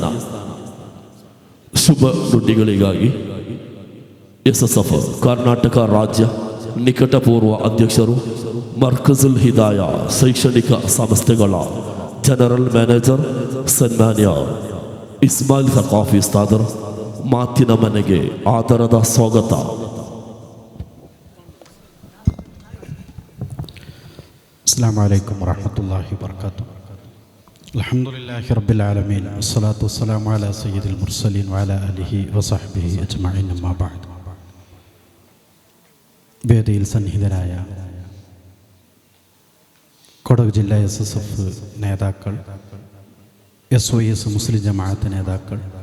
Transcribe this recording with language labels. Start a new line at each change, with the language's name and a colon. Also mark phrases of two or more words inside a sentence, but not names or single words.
Kannada: ಶುಭ ನುಡಿಗಳಿಗಾಗಿ SSF ಕರ್ನಾಟಕ ರಾಜ್ಯ ನಿಕಟಪೂರ್ವ ಅಧ್ಯಕ್ಷರು ಮರ್ಕಜುಲ್ ಹಿದಾಯ ಶೈಕ್ಷಣಿಕ ಸಂಸ್ಥೆಗಳ
English: general manager
Kannada: ಸನ್ಮಾನ್ಯ ಇಸ್ಮಾಯಿಲ್ ಸಕಾಫಿ ಉಸ್ತಾದರ್ ಮಾತಿನ ಮನೆಗೆ ಆದರದ ಸ್ವಾಗತ.
Arabic: السلام عليكم ورحمة الله وبركاته. الحمد لله رب العالمين والصلاة والسلام على سيد المرسلين وعلى آله وصحبه أجمعين أما بعد.
Malayalam: വേദിയിൽ സന്നിഹിതരായ കൊടക് ജില്ലാ SSF നേതാക്കൾ, SOS മുസ്ലിം ജമാഅത്ത് നേതാക്കൾ,